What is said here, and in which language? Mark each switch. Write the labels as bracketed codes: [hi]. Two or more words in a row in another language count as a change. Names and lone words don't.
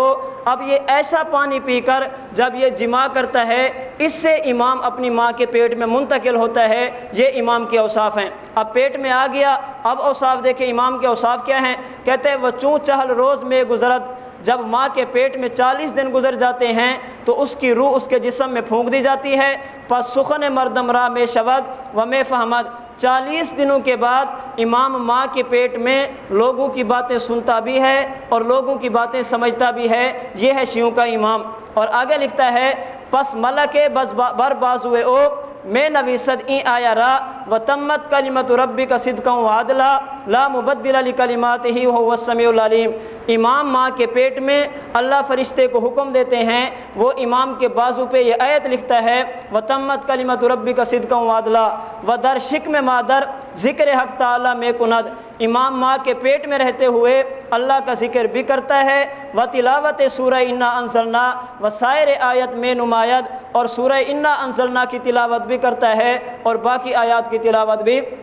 [ur] اب یہ ایسا پانی پی کر جب یہ جمع کرتا ہے، اس سے امام اپنی ماں کے پیٹ میں منتقل ہوتا ہے۔ یہ امام کے اوصاف ہیں۔ اب پیٹ میں آ گیا، اب اوصاف دیکھیں امام کے اوصاف کیا ہیں؟ کہتے ہیں وہ [fa] چوں چہل روز میں گزرت، [ur] جب ماں کے پیٹ میں 40 دن گزر جاتے ہیں تو اس کی روح اس کے جسم میں پھونک دی جاتی ہے، [fa] پس سخن مردم را میں شود و میں فہمد، [ur] 40 دنوں کے بعد امام ماں کے پیٹ میں لوگوں کی باتیں سنتا بھی ہے اور لوگوں کی باتیں سمجھتا بھی ہے۔ یہ ہے شیعوں کا امام۔ اور آگے لکھتا ہے، [fa] پس ملک بر بازوئے او میں نویسد این آیا را، [ar] و تمت کلمت ربک صدقا و عدلا لا مبدل لکلماتہ وہو السمیع العلیم۔ [ur] امام ماں کے پیٹ میں اللہ فرشتے کو حکم دیتے ہیں، وہ امام کے بازو پہ یہ آیت لکھتا ہے، [ar] و تمت کلمت ربک صدقا و عدلا، [fa] و در شکم مادر ذکر حق تعالی میں کند۔ [ur] امام ماں کے پیٹ میں رہتے ہوئے اللہ کا ذکر بھی کرتا ہے، [fa] و تلاوت سورہ انا انزلنا و سائر آیت میں نمایت، [ur] اور سورہ انا انزلنا کی تلاوت بھی کرتا ہے اور باقی آیات کی تلاوت بھی۔